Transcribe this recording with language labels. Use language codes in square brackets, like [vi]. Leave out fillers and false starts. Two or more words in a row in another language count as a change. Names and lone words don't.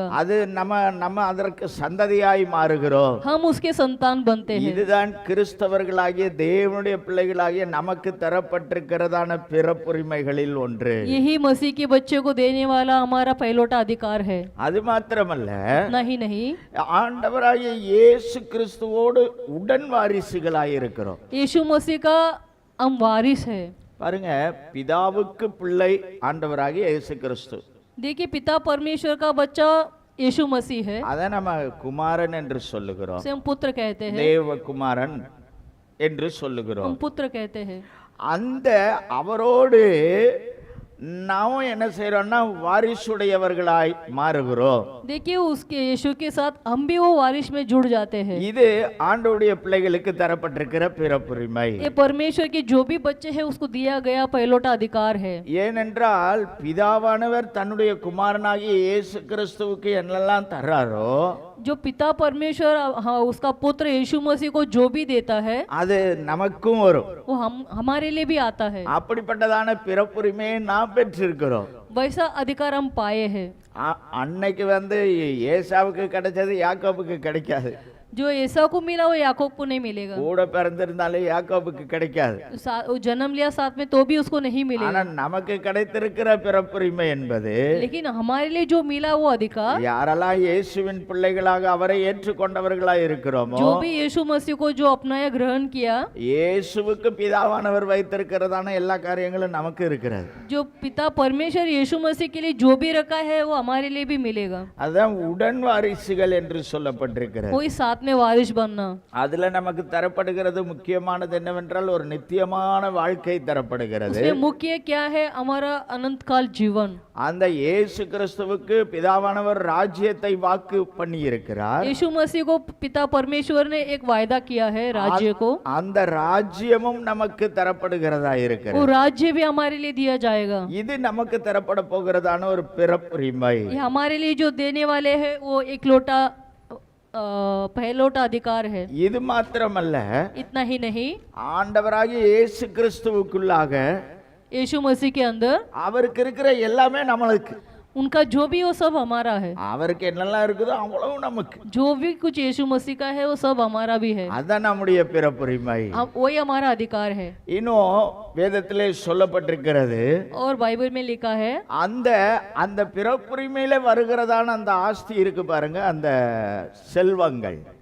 [ta] அது நம்ம அதற்கு சந்ததியாய் மாறுகிறோம். [hi] हम उसके संतान बनते हैं। [ta] இதுதான் கிறிஸ்தவர்களாகிய தேவனுடைய பிள்ளைகளாகிய நமக்கு தரப்பட்டிருக்கிறதான பிறப்புரிமைகளில் ஒன்று. [hi] यही मसीह के बच्चे को देने वाला हमारा पहलौठा अधिकार है। [ta] அது மாத்திரமல்ல, [hi] नहीं, [ta] ஆண்டவராகிய இயேசு கிறிஸ்துவோடு உடன் வாரிசுகளாய் இருக்கிறோம். [hi] यीशु मसीह का हम वारिस है। [ta] பாருங்க, பிதாவுக்கு பிள்ளை ஆண்டவராகிய இயேசு கிறிஸ்து. [hi] देखिए पिता परमेश्वर का बच्चा यीशु मसीह है, [ta] அதை நம்ம குமாரன் என்று சொல்லுகிறோம். [hi] उसे हम पुत्र कहते हैं। [ta] தேவகுமாரன் என்று சொல்லுகிறோம். [hi] हम पुत्र कहते हैं। [ta] அந்த அவரோடு நாம் என்ன செய்யறோம்னா வாரிசுடையவர்களாய் மாறுகிறோம். [hi] देखिए उसके यीशु के साथ हम भी वो वारिस में जुड़ जाते हैं। [ta] இது ஆண்டவருடைய பிள்ளைகளுக்கு தரப்பட்டிருக்கிற பிறப்புரிமை. [hi] ये परमेश्वर के जो भी बच्चे हैं उसको दिया गया पहलौठा अधिकार है। [ta] ஏனென்றால் பிதாவானவர் தன்னுடைய குமாரனாகிய இயேசு கிறிஸ்துவுக்கு என்னெல்லாம் தர்றாரோ, [hi] जो पिता परमेश्वर, हाँ, उसका पुत्र यीशु मसीह को जो भी देता है [ta] அது நமக்கும் வரும். [hi] वो हमारे लिए भी आता है। [ta] அப்படிப்பட்டதான பிறப்புரிமையை நாம் பெற்றிருக்கிறோம். [hi] वैसा अधिकार हम पाए हैं। [ta] அன்னைக்கு ஏசாவுக்கு கிடைச்சது யாக்கோபுக்கு கிடைக்காது. [hi] जो एसा को मिला वो याकूब को नहीं मिलेगा। [ta] கூட பிறந்திருந்தாலே யாக்கோபுக்கு கிடைக்காது. [hi] वो जन्म लिया साथ में तो भी उसको नहीं [ta] ஆனா [hi] मिलेगा, [ta] நமக்கு கிடைத்திருக்கிற பிறப்புரிமை என்பது [hi] लेकिन हमारे लिए जो मिला वो अधिकार, [ta] யாரெல்லாம் இயேசுவின் பிள்ளைகளாக அவரை ஏற்றுக்கொண்டவர்களாய் இருக்கிறோமோ, [hi] जो भी यीशु मसीह को जो अपनाया ग्रहण किया, [ta] இயேசுவுக்கு பிதாவானவர் வைத்திருக்கிறதான எல்லா காரியங்களும் நமக்கு இருக்கிறது. [hi] जो पिता परमेश्वर यीशु मसीह के लिए जो भी रखा है वो हमारे लिए भी मिलेगा। [ta] அதான் உடன் வாரிசுகள் என்று சொல்லப்பட்டிருக்கிறது. [hi] कोई साथ में वारिस बनना, [ta] அதுல நமக்கு தரப்படுகிறது முக்கியமானது என்னவென்றால் ஒரு நித்தியமான வாழ்க்கை தரப்படுகிறது. [hi] उसमें मुख्य क्या है? हमारा अनंत काल जीवन। [ta] அந்த இயேசு கிறிஸ்துவுக்கு பிதாவானவர் ராஜ்யத்தை வாக்கு பண்ணி இருக்கிறார். [hi] यीशु मसीह को पिता परमेश्वर ने एक वायदा किया है राज्य को, [ta] அந்த ராஜ்யமும் நமக்கு தரப்படுகிறதா [hi] वो [ta] இருக்கிறது. [hi] राज्य भी हमारे लिए दिया जाएगा। [ta] இது நமக்கு தரப்பட போகிறதான ஒரு பிறப்புரிமை. [hi] ये हमारे लिए जो देने वाले हैं वो एक लोटा पहलोटा अधिकार है। [ta] இது மாத்திரமல்ல, [hi] इतना ही नहीं, [ta] ஆண்டவராகிய இயேசு கிறிஸ்துவுக்குள்ளாக [hi] यीशु मसीह के अंदर [ta] அவருக்கு இருக்கிற எல்லாமே நம்மளுக்கு. [hi] उनका जो भी वो सब हमारा है, [ta] அவருக்கு என்னெல்லாம் இருக்குதோ அவ்வளவு நமக்கு. [hi] जो भी कुछ यीशु मसीह का है वो सब हमारा भी है, [ta] அதான் நம்முடைய பிறப்புரிமை. [hi] वही हमारा अधिकार है। [ta] இன்னும் வேதத்திலே சொல்லப்பட்டிருக்கிறது, [hi] और बाइबल में लिखा है [ta] அந்த அந்த பிறப்புரிமையில வருகிறதான அந்த ஆஸ்தி இருக்கு பாருங்க, அந்த செல்வங்கள்,